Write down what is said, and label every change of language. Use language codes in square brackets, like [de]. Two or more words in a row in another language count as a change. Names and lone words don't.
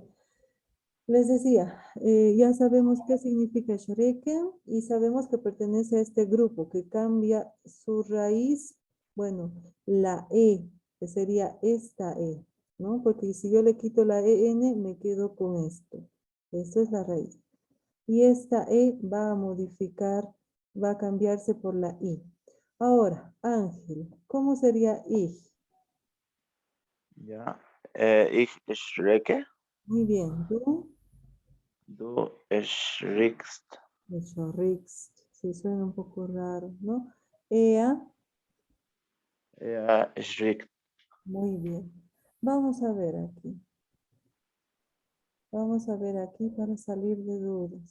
[es] Les decía, ya sabemos qué significa Shreken y sabemos que pertenece a este grupo que cambia su raíz, bueno, la E, que sería esta E, ¿no? Porque si yo le quito la EN, me quedo con esto. Esto es la raíz. Y esta E va a modificar, va a cambiarse por la I. Ahora, Ángel, ¿cómo sería I? [de] Ja. Ich schrecke. [es] Muy bien, tú. [de] Du erschrickst. [es] Eso, Rix, sí suena un poco raro, ¿no? Ea, [de] Er erschrickt. [es] muy bien. Vamos a ver aquí. Vamos a ver aquí para salir de dudas.